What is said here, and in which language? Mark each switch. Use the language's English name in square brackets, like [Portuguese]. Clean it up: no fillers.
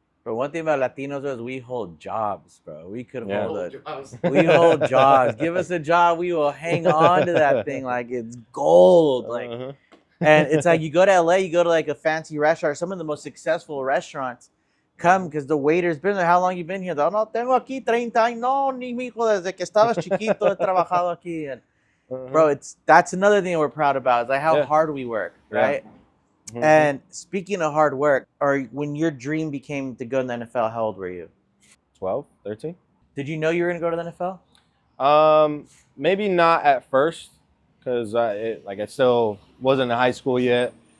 [English] But one thing about Latinos is we hold jobs, bro. We could Yeah. hold it. We hold jobs. Give us a job, we will hang on to that thing like it's gold. Like, Uh-huh. and it's like you go to LA, you go to like a fancy restaurant. Some of the most successful restaurants come because the waiter's been there. How long you been here? [Spanish] No, tengo aquí 30 años. No, ni mijo, desde que estabas chiquito he trabajado aquí. [English] And bro, that's another thing we're proud about is like how hard we work, right? Mm-hmm. And speaking of hard work, or when your dream became to go in the NFL, how old were you? 12, 13. Did you know you were going to go to the NFL? Maybe not at first, because I still wasn't in high school yet.